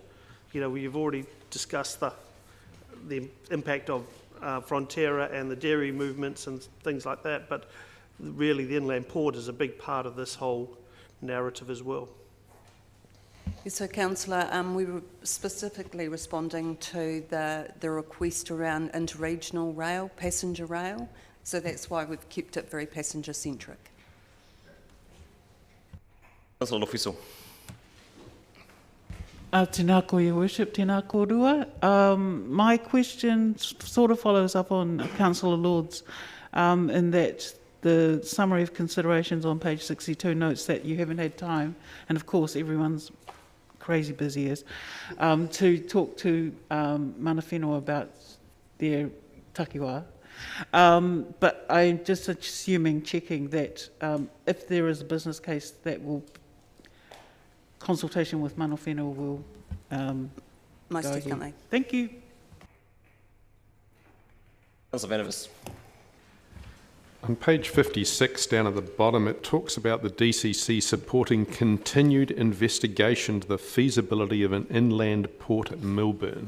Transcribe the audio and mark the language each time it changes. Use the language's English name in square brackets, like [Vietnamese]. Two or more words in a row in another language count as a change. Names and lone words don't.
[English] You know, we've already discussed the impact of Frontiera and the dairy movements and things like that, but really the inland port is a big part of this whole narrative as well. Yes, so Councillor, we were specifically responding to the request around interregional rail, passenger rail, so that's why we've kept it very passenger centric. Councillor Lofiso. [Māori] Tēnā koe, [English] Your Worship, [Māori] tēnā kōrua. [English] My question sort of follows up on Councillor Lord's, in that the summary of considerations on page 62 notes that you haven't had time, and of course everyone's crazy busy to talk to [Māori] mana whenua [English] about their takiwā. But I'm just assuming, checking that if there is a business case that will, consultation with [Māori] mana whenua [English] will Most go definitely. ahead. Thank you. Councillor Vanavis. On page 56, down at the bottom, it talks about the DCC supporting continued investigation to the feasibility of an inland port at Melbourne.